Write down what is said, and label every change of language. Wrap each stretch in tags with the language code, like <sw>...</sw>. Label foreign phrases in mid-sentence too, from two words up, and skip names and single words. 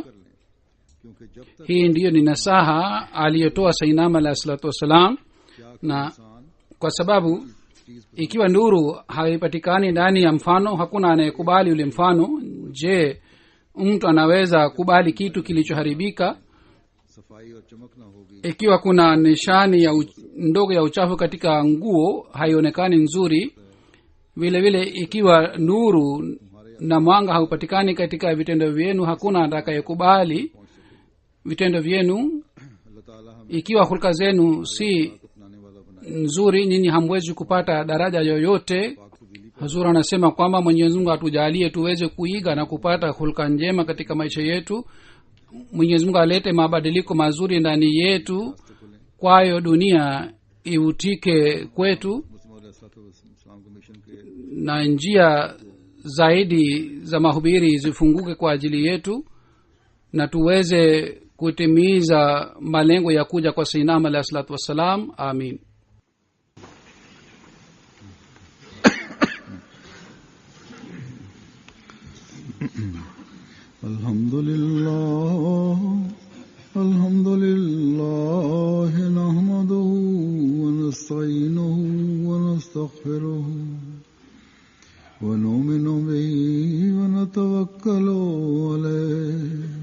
<sw>Hii ndiyo ni nasaha aliyotoa Sayyidina</sw> <ar>عليه الصلاة والسلام.</ar> <sw>Na kwa sababu ikiwa nuru haipatikani ndani ya mfano, hakuna anayekubali ule mfano. Je, mtu anaweza kubali kitu kilichoharibika?</sw> <ur>صفائی اور چمک نہ ہوگی</ur> <sw>ikiwa kuna nishani ya ndogo ya uchafu katika nguo haionekani nzuri. vile vile ikiwa nuru na mwanga haupatikani katika vitendo vyenu, hakuna atakayekubali vitendo vyenu.</sw> <ur>اللہ تعالیٰ ہمیں</ur> <sw>ikiwa hulka zenu si</sw> <ur>اپنانے والا بنائے.</ur> <sw>nzuri, nyinyi hamwezi kupata daraja yoyote. Hazur anasema kwamba Mwenyezi Mungu atujalie tuweze kuiga na kupata hulka njema katika maisha yetu. Mwenyezi Mungu alete mabadiliko mazuri ndani yetu, kwayo dunia iutike kwetu</sw> <ur>مسلم علیہ السلام کے مشن کے</ur> <sw>na njia zaidi za mahubiri zifunguke kwa ajili yetu, na tuweze kutimiza malengo ya kuja kwa Sayyidina</sw> <ar>عليه الصلاة والسلام.</ar> <sw>Amin.</sw> <ar>الحمد لله نحمده و نستعينه و نستغفره و نؤمن به و نتوكل عليه</ar>